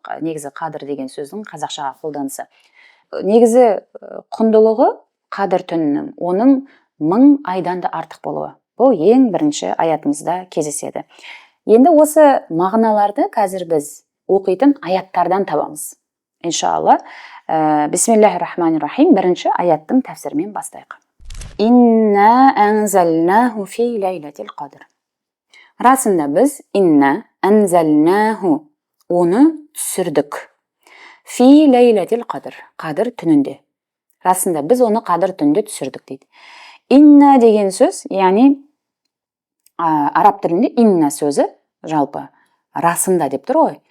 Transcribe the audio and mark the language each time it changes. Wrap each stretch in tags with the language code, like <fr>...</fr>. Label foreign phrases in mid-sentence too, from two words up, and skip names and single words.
<kk>Негізі қадір деген сөздің қазақшаға қолданысы. Негізі құндылығы қадір түнінің, оның 1000 айдан да артық болуы. Бұл ең бірінші аятымызда кездеседі. Енді осы мағыналарды қазір біз оқитын аяттардан табамыз.</kk> <ar>إن شاء الله. بسم الله الرحمن الرحيم.</ar> <kk>Бірінші аяттың тәфсірімен бастайық.</kk> <ar>إنا أنزلناه في ليلة القدر.</ar> <kk>Расында біз</kk> <ar>إنا أنزلناه</ar> <kk>оны түсірдік.</kk> <ar>في ليلة القدر.</ar> <kk>Қадір түнінде. Расында біз оны қадір түнінде түсірдік дейді. Инна деген сөз, яғни араб тілінде инна сөзі жалпы расында деп тұр ғой.</kk>